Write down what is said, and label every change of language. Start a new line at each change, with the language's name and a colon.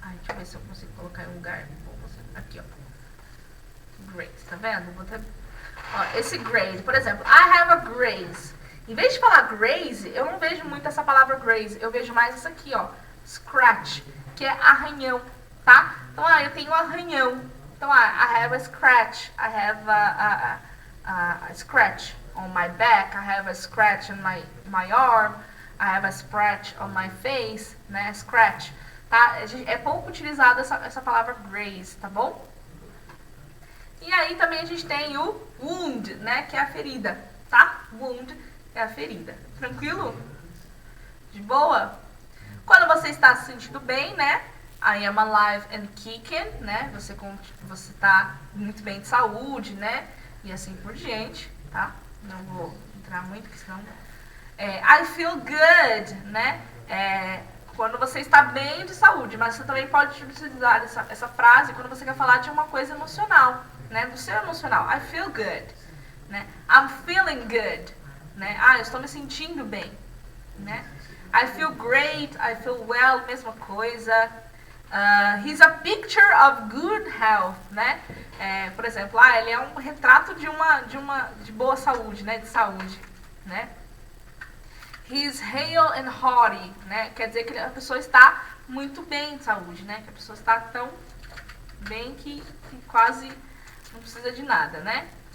Portuguese: Deixa eu ver se eu consigo colocar em um lugar. Aqui, ó. Graze, tá vendo? Esse graze, por exemplo,
English: I have a graze.
Portuguese: Em vez de falar graze, eu não vejo muito essa palavra graze. Eu vejo mais essa aqui, ó. Scratch, que é arranhão, tá? Então, eu tenho um arranhão. Então,
English: I have a scratch. I have a scratch on my back. I have a scratch on my arm. I have a scratch on my face, né? Scratch, tá?
Portuguese: É pouco utilizada essa palavra graze, tá bom? E aí também a gente tem o wound, né? Que é a ferida, tá? Wound é a ferida. Tranquilo? De boa? Quando você está se sentindo bem, né?
English: I am alive and kicking, né?
Portuguese: Você tá muito bem de saúde, né? E assim por diante, tá? Não vou entrar muito, porque senão...
English: I feel good,
Portuguese: né? Quando você está bem de saúde, mas você também pode utilizar essa frase quando você quer falar de uma coisa emocional, né? Do seu emocional.
English: I feel good, né? I'm feeling good, né?
Portuguese: Eu estou me sentindo bem, né?
English: I feel great, I feel well,
Portuguese: mesma coisa.
English: He's a picture of good health, né?
Portuguese: Por exemplo, ele é um retrato de boa saúde, né? De saúde,
English: né? He's hale and hearty, né?
Portuguese: Quer dizer que a pessoa está muito bem de saúde, né? Que a pessoa está tão bem que quase não precisa de nada, né?